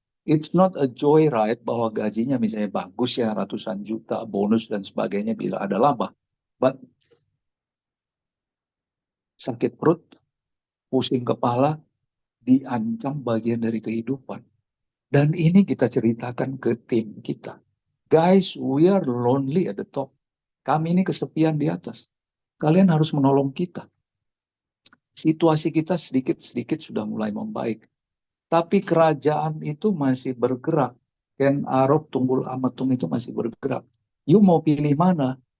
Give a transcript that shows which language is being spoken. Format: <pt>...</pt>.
<en>It's not a joyride</en> <id>bahwa gajinya misalnya bagus ya, ratusan juta, bonus dan sebagainya bila ada laba. But sakit perut, pusing kepala, diancam bagian dari kehidupan. Dan ini kita ceritakan ke tim kita.</id> <en>Guys, we are lonely at the top.</en> <id>Kami ini kesepian di atas. Kalian harus menolong kita. Situasi kita sedikit-sedikit sudah mulai membaik. Tapi kerajaan itu masih bergerak. Ken Arok Tunggul Ametung itu masih bergerak. You mau pilih mana?</id>